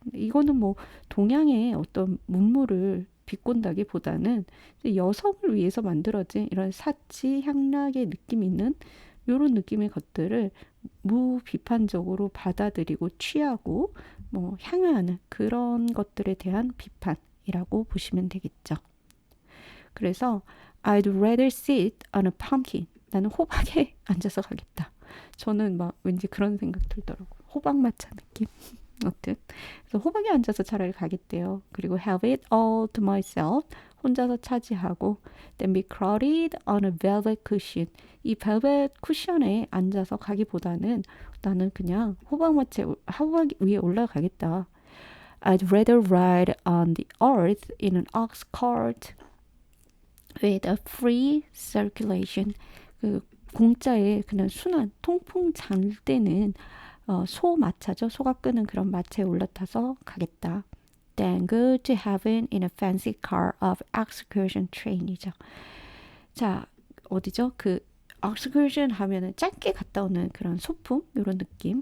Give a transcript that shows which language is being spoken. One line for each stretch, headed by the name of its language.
Korean: 이거는 뭐 동양의 어떤 문물을 비꼰다기보다는 여성을 위해서 만들어진 이런 사치 향락의 느낌 있는 이런 느낌의 것들을 무비판적으로 받아들이고 취하고 뭐 향유하는 그런 것들에 대한 비판이라고 보시면 되겠죠.
English: 그래서 I'd rather sit on a pumpkin.
Korean: 나는 호박에 앉아서 가겠다. 저는 막 왠지 그런 생각 들더라고요. 호박 matcha 느낌. 어쨌든 그래서 호박에 앉아서 차라리 가겠대요.
English: 그리고 have it all to myself.
Korean: 혼자서 차지하고
English: then be crowded on a velvet cushion.
Korean: 이 velvet 쿠션에 앉아서 가기보다는 나는 그냥 호박 위에 올라가겠다.
English: I'd rather ride on the earth in an ox cart with a free circulation.
Korean: 그 공짜에 그냥 순환 통풍 잘 되는 소마차죠. 소가 끄는 그런 마차에 올라타서 가겠다.
English: Then go to heaven in a fancy car of excursion train이죠.
Korean: 자, 어디죠? 그 excursion 하면은 짧게 갔다 오는 그런 소풍 이런 느낌.